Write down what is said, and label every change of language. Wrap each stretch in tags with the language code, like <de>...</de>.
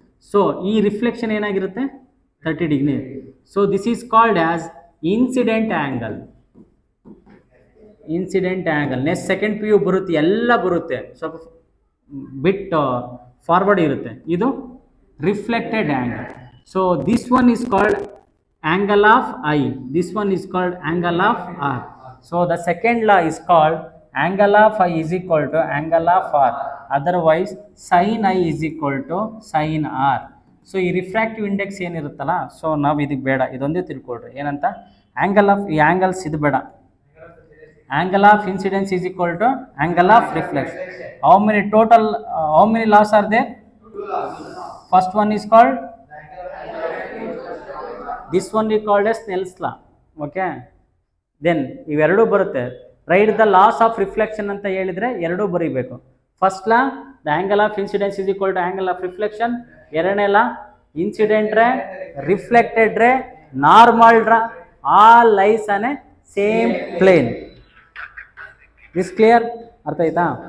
<en>so</en> <kn>ಈ reflection ಏನಾಗಿರುತ್ತೆ?</kn> <en>30 degree. So this is called as incident angle. Incident angle.</en> <kn>Next second PU ಬರುತ್ತೆ, ಎಲ್ಲ ಬರುತ್ತೆ, ಸ್ವಲ್ಪ ಬಿಟ್ ಫಾರ್ವರ್ಡ್ ಇರುತ್ತೆ.</kn> <en>ಇದು reflected angle. So this one is called angle of I, this one is called angle of R. So the second law is called angle of I is equal to angle of R. Otherwise sin I is equal to sin R.</en> <kn>So ಈ refractive index ಏನಿರುತ್ತಲ್ಲ, so ನಾವು ಇದಕ್ಕೆ ಬೇಡ, ಇದೊಂದೇ ತಿಳ್ಕೊಳ್ರಿ ಏನಂತ,</kn> <en>angle of ಈ angles</en> <kn>ಇದು ಬೇಡ.</kn> <en>Angle of incidence is equal to angle of reflection. How many laws are there? First one is called, this one is called as Snell's law. Okay, then</en> <kn>ಇವೆರಡೂ ಬರುತ್ತೆ.</kn> <en>write the laws of reflection</en> <kn>ಅಂತ ಹೇಳಿದ್ರೆ ಎರಡೂ ಬರೀಬೇಕು.</kn> <en>First law the angle of incidence is equal to angle of reflection. ಎರಡನೇ law incident ray reflected ray normal ray all lies on a same plane. This clear?</en> <kn>ಅರ್ಥ ಆಯ್ತಾ?</kn>